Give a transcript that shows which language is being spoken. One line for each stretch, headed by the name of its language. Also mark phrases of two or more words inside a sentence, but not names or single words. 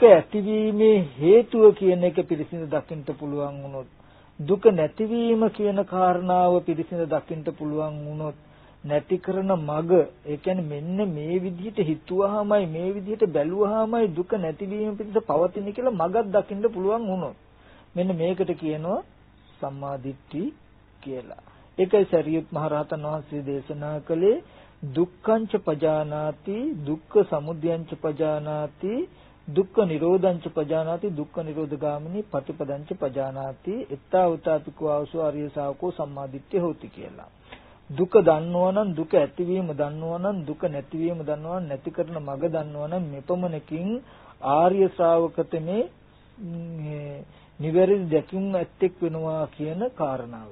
Sinhala: ඇතිවීමේ හේතුව කියන එක පිරිසිඳ දකින්න පුළුවන් වුණොත්, දුක නැතිවීම කියන කාරණාව පිරිසිඳ දකින්න පුළුවන් වුණොත්, නැති කරන මග, ඒ කියන්නේ මෙන්න මේ විදිහට හිතුවාමයි, මේ විදිහට බැලුවාමයි දුක නැතිවීම පිණිස පවතින කියලා මගක් දකින්න පුළුවන් වුණොත්, මෙන්න මේකට කියනවා
Pali: සම්මා දිට්ඨි
Sinhala: කියලා. ඒකයි සරියුත් මහ රහතන් වහන්සේ දේශනා කළේ
Pali: දුක්ඛංච පජානාති, දුක්ඛ සමුදයංච පජානාති, දුක්ඛ නිරෝධංච පජානාති, දුක්ඛ නිරෝධගාමිනී පටිපදංච පජානාති, එත්තාවතාපිකෝ ආවසෝ ආර්ය ශාවකෝ සම්මාදිට්ඨිය හොති කියලා.
Sinhala: දුක දන්නවා නම්, දුක ඇතිවීම දන්නවා නම්, දුක නැතිවීම දන්නවා නම්, නැති කරන මඟ දන්නවා නම් මෙපමණකින් ආර්ය ශ්‍රාවකතමේ නිවැරදි දැකීම ඇත්තෙක් වෙනවා කියන කාරණාව.